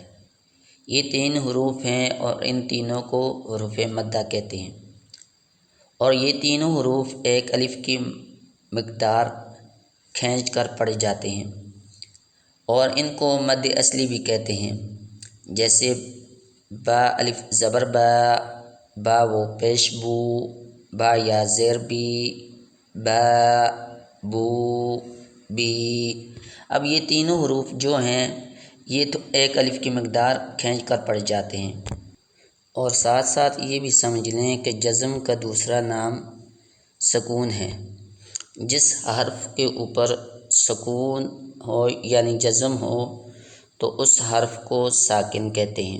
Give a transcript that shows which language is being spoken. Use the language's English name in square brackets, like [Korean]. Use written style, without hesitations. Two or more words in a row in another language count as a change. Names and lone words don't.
[Urdu] یہ 3 حروف ہیں اور ان تینوں کو حروف مدہ کہتے ہیں، اور یہ تینوں حروف ایک الف کی مقدار کھینچ کر پڑھے جاتے ہیں، اور ان کو مد اصلی بھی کہتے ہیں۔ جیسے با الف زبر با، با و پیش بو، با یا زیر بی، با بو بی۔ اب یہ تینوں حروف جو ہیں یہ تو ایک الف کی مقدار کھینچ کر پڑھے جاتے ہیں، اور ساتھ ساتھ یہ بھی سمجھ لیں کہ جزم کا دوسرا نام سکون ہے۔ جس حرف کے اوپر سکون ہو یعنی جزم ہو تو اس حرف کو ساکن کہتے ہیں۔